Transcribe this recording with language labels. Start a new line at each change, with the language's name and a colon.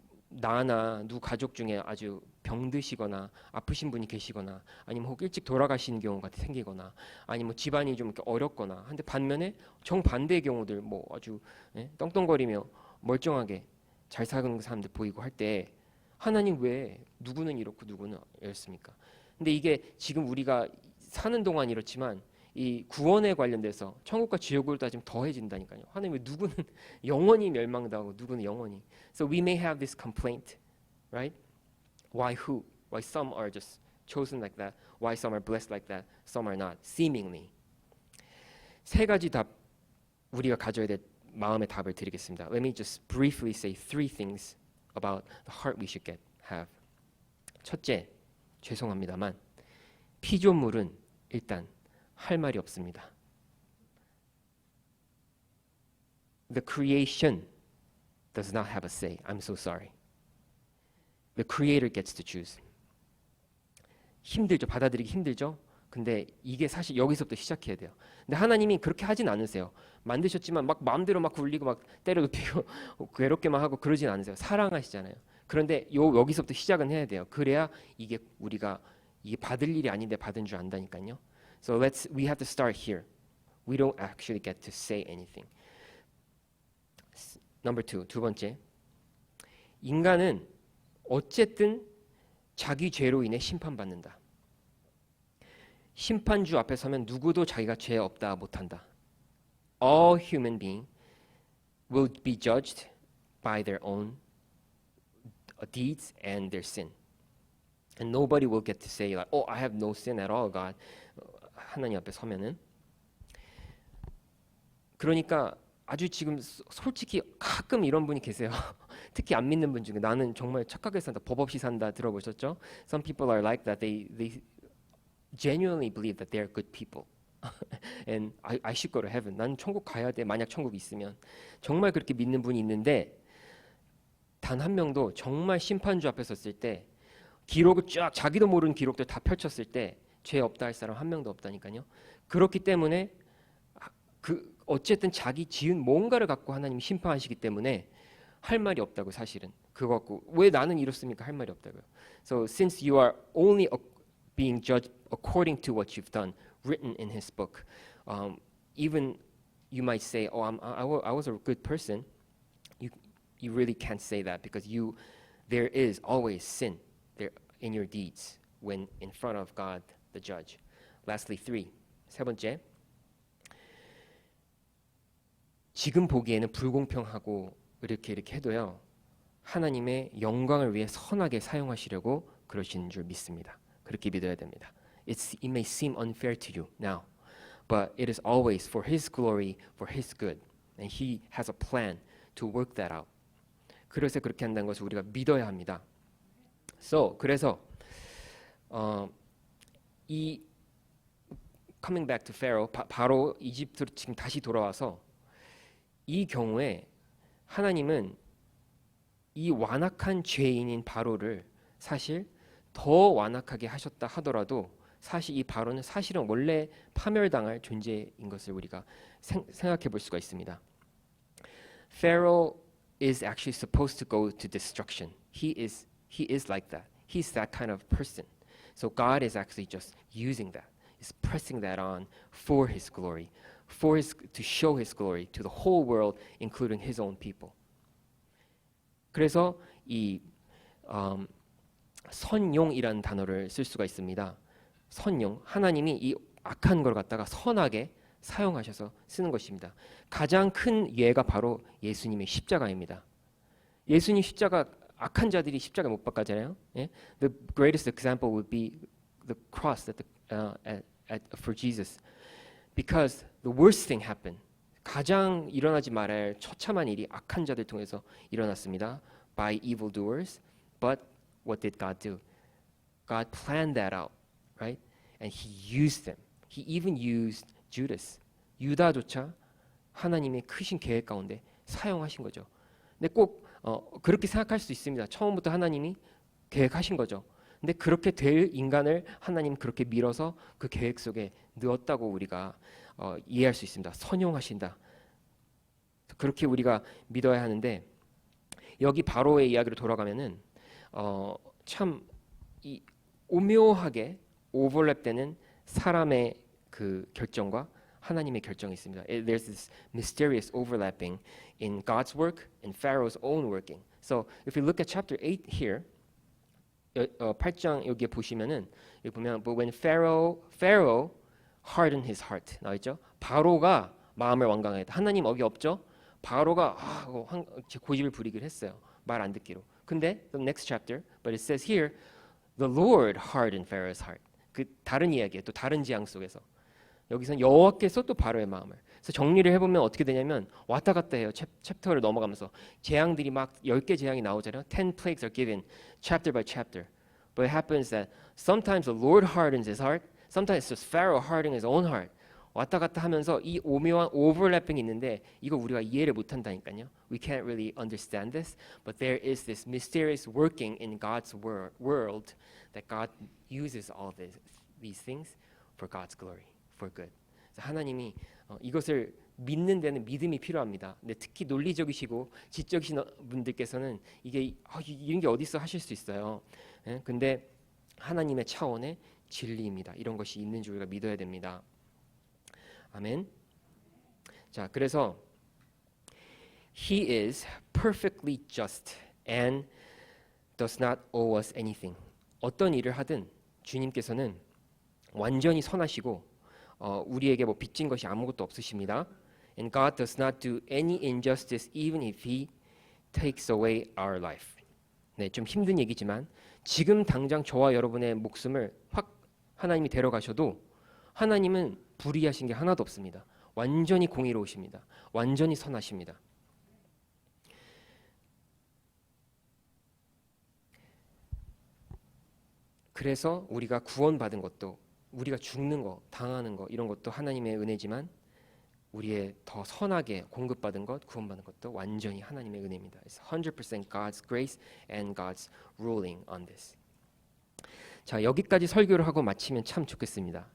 Korean: 나나 누구 가족 중에 아주 병드시거나 아프신 분이 계시거나 아니면 혹 일찍 돌아가시는 경우가 생기거나 아니면 뭐 집안이 좀 이렇게 어렵거나 한데 반면에 정반대의 경우들 뭐 아주 떵떵거리며 멀쩡하게 잘 사는 사람들 보이고 할 때 하나님 왜 누구는 이렇고 누구는 이렇습니까? 근데 이게 지금 우리가 사는 동안 이렇지만 이 구원에 관련돼서 천국과 지옥을 따지면 더해진다니까요. 하나님 왜 누구는 영원히 멸망당하고 누구는 영원히.
English: So we may have this complaint, right? Why who? Why some are just chosen like that? Why some are blessed like that? Some are not. Seemingly.
Korean: 3가지 답 우리가 가져야 될 마음의 답을 드리겠습니다.
English: Let me just briefly say 3 things about the heart we should have.
Korean: 첫째, 죄송합니다만 피조물은 일단 할 말이 없습니다.
English: The creation does not have a say. I'm so sorry. The creator gets to choose.
Korean: 힘들죠. 받아들이기 힘들죠. 근데 이게 사실 여기서부터 시작해야 돼요. 근데 하나님이 그렇게 하진 않으세요. 만드셨지만 막 마음대로 막 굴리고 막 때려눕히고 괴롭게만 하고 그러진 않으세요. 사랑하시잖아요. 그런데 여기서부터 시작은 해야 돼요. 그래야 이게 우리가 이게 받을 일이 아닌데 받은 줄 안다니까요.
English: So we have to start here. We don't actually get to say anything. Number 2,
Korean: 두 번째. 인간은 어쨌든 자기 죄로 인해 심판받는다. 심판주 앞에 서면 누구도 자기가 죄 없다 못한다.
English: All human beings will be judged by their own deeds and their sin. And nobody will get to say like, "Oh, I have no sin at all, God."
Korean: 하나님 앞에 서면은. 그러니까 아주 지금 솔직히 가끔 이런 분이 계세요. 특히 안 믿는 분 중에 나는 정말 착하게 산다, 법 없이 산다 들어보셨죠?
English: Some people are like that. They genuinely believe that they are good people. And I should go to heaven.
Korean: 난 천국 가야 돼. 만약 천국이 있으면. 정말 그렇게 믿는 분이 있는데 단 한 명도 정말 심판주 앞에 섰을 때 기록을 쫙 자기도 모르는 기록들 다 펼쳤을 때 죄 없다 할 사람 한 명도 없다니까요. 그렇기 때문에 어쨌든 자기 지은 뭔가를 갖고 하나님이 심판하시기 때문에 할 말이 없다고 사실은. 그거 갖고 왜 나는 이렇습니까? 할 말이 없다고요.
English: So since you are only being judged according to what you've done, written in His book, even you might say, "Oh, I was a good person." You really can't say that because there is always sin there in your deeds when in front of God, the judge. Lastly, 3.
Korean: 세 번째. 지금 보기에는 불공평하고 이렇게 해도요. 하나님의 영광을 위해 선하게 사용하시려고 그러시는 줄 믿습니다. 그렇게 믿어야 됩니다.
English: It may seem unfair to you now, but it is always for His glory, for His good. And He has a plan to work that out.
Korean: 그래서 그렇게 한다는 것을 우리가 믿어야 합니다. 그래서 이
English: coming back to Pharaoh,
Korean: 바로 이집트로 지금 다시 돌아와서 이 경우에 하나님은 이 완악한 죄인인 바로를 사실 더 완악하게 하셨다 하더라도 사실 이 바로는 사실은 원래 파멸당할 존재인 것을 우리가 생각해 볼 수가 있습니다.
English: Pharaoh is actually supposed to go to destruction. He is like that. He's that kind of person. So God is actually just using that. He's pressing that on for His glory. to show His glory to the whole world, including His own people.
Korean: 그래서 이 선용이라는 단어를 쓸 수가 있습니다. 선용, 하나님이 이 악한 걸 갖다가 선하게 사용하셔서 쓰는 것입니다. 가장 큰 예가 바로 예수님의 십자가입니다. 예수님 십자가, 악한 자들이 십자가 못 박았잖아요. 예?
English: The greatest example would be the cross for Jesus. Because the worst thing happened.
Korean: 가장 일어나지 말아야 할 처참한 일이 악한 자들 통해서 일어났습니다.
English: By evildoers. But what did God do? God planned that out, right? And He used them. He even used Judas.
Korean: 유다조차 하나님의 크신 계획 가운데 사용하신 거죠. 근데 꼭 그렇게 생각할 수 있습니다. 처음부터 하나님이 계획하신 거죠. 근데 그렇게 될 인간을 하나님 그렇게 밀어서 그 계획 속에 넣었다고 우리가 이해할 수 있습니다. 선용하신다. 그렇게 우리가 믿어야 하는데 여기 바로의 이야기로 돌아가면은 참 이 오묘하게 오버랩되는 사람의 그 결정과 하나님의 결정이 있습니다.
English: There's this mysterious overlapping in God's work and Pharaoh's own working. So if we look at chapter 8 here,
Korean: 8장 여기에 보시면은 여기 보면
English: But when Pharaoh hardened his heart
Korean: 나와있죠? 바로가 마음을 완강하였다. 하나님 어기 없죠? 바로가 고집을 부리기를 했어요. 말 안 듣기로. 근데
English: the next chapter, but it says here, the Lord hardened Pharaoh's heart.
Korean: 그 다른 이야기예요. 또 다른 지향 속에서. 여기서는 여호와께서 또 바로의 마음을. 그래서 정리를 해보면 어떻게 되냐면 왔다 갔다 해요. 챕터를 넘어가면서 재앙들이 막 10개 재앙이 나오잖아요.
English: 10 plagues are given chapter by chapter. But it happens that sometimes the Lord hardens his heart. Sometimes it's just Pharaoh hardening his own heart.
Korean: 왔다 갔다 하면서 이 오묘한 오버래핑이 있는데 이거 우리가 이해를 못한다니까요.
English: We can't really understand this, but there is this mysterious working in God's world that God uses all these things for God's glory, for good.
Korean: 그래서 하나님이 이것을 믿는 데는 믿음이 필요합니다. 근데 특히 논리적이시고 지적이신 분들께서는 이런 게 어디 있어 하실 수 있어요. 예? 근데 하나님의 차원의 진리입니다. 이런 것이 있는 줄 우리가 믿어야 됩니다. 아멘. 자, 그래서
English: He is perfectly just and does not owe us anything.
Korean: 어떤 일을 하든 주님께서는 완전히 선하시고 우리에게 뭐 빚진 것이 아무것도 없으십니다.
English: And God does not do any injustice even if He takes away our life.
Korean: 네, 좀 힘든 얘기지만 지금 당장 저와 여러분의 목숨을 확 하나님이 데려가셔도 하나님은 불의하신 게 하나도 없습니다. 완전히 공의로우십니다. 완전히 선하십니다. 그래서 우리가 구원받은 것도 우리가 죽는 거, 당하는 거 이런 것도 하나님의 은혜지만 우리의 더 선하게 공급받은 것, 구원받은 것도 완전히 하나님의 은혜입니다.
English: It's 100% God's grace and God's ruling on this.
Korean: 자, 여기까지 설교를 하고 마치면 참 좋겠습니다.